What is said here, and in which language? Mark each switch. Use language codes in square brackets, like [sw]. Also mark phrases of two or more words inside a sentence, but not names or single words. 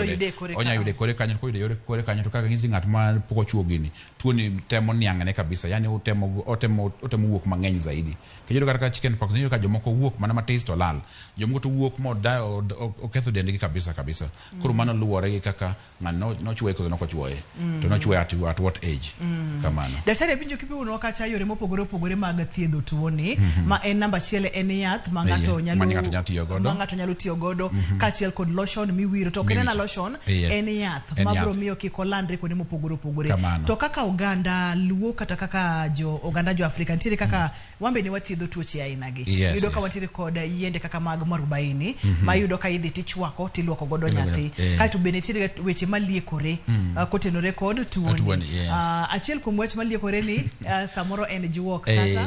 [luo] yude kore kanyo ko yude kore kanyo to kaka ng'isi ng'at ma poko chuo gini tuone temo niang'ane kabisa yani otemo wuok mang'eny zaidi kejo kaka [en] chicken pox [luo] ni ka jomoko wuok mana matis to lal jomoko to wuok mo da oketho dendgi kabisa koro mano luwore gi kaka ng'ano no chuo ko no ko chuoe to no chuo [en] at what age [luo] kamano. Daktari, pinjo kipiwo no kacha yore mopogore opogore mag thiedho tuoni ma en namba chiele en yath ma ng'ato nyalo tiyo godo kachiel kod lotion miwiro to kena lotion en yath ma bro miyo kik olandre kuonde mopogore opogore to kaka oganda luo kata kaka oganda jo Afrika ntiere kaka wambe ni wathiedho tuoche aina gi yudo ka wantiere kod yiende kaka mag marubaini ma yudo ka idhi tichwako tiluoko godo nyathi kaito bende ntiere weche maliekore kotenore kod tuoni achiel kuom weche maliekore ni samoro en juok kata